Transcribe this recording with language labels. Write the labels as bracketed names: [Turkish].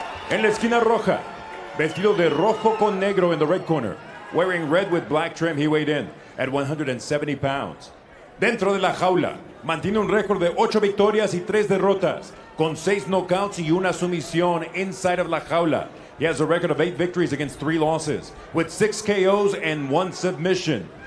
[Spanish] En la esquina roja, vestido de rojo con negro [English] in the red corner. Wearing red with black trim, he weighed in at 170 pounds. [Spanish] Dentro de la jaula, mantiene un récord de 8 victorias y 3 derrotas, con 6 knockouts y una sumisión [English] inside of [Spanish] la jaula. [English] He has a record of 8 victories against 3 losses, with 6 KOs and 1 submission.